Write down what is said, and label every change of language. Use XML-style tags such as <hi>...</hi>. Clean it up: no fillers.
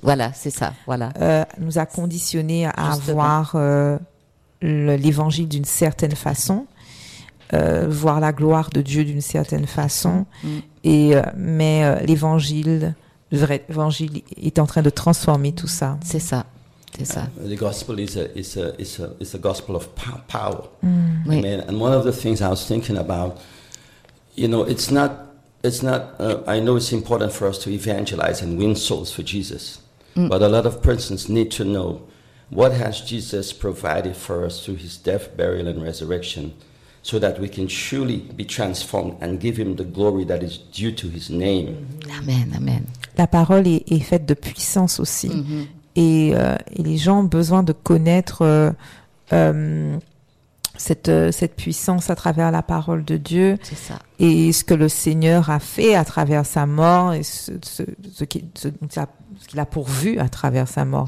<fr>Voilà, c'est ça, voilà. Nous a conditionné à avoir... l'évangile d'une certaine façon, voir la gloire de Dieu d'une certaine façon, mais l'évangile, le vrai évangile, est en train de transformer tout ça. C'est ça.</fr> <en>The gospel is a gospel of power. Oui. I mean, and one of the things I was thinking about, you know, it's not, I know it's important for us to evangelize and win souls for Jesus, but a lot of persons need to know. What has Jesus provided for us through his death, burial, and resurrection so that we can truly be transformed and give him the glory that is due to his name? Amen, amen.</en> <fr>La parole est faite de puissance aussi. Mm-hmm. Et les gens ont besoin de connaître cette puissance à travers la parole de Dieu. C'est ça. Et ce que le Seigneur a fait à travers sa mort et ce qu'il a pourvu à travers sa mort.</fr>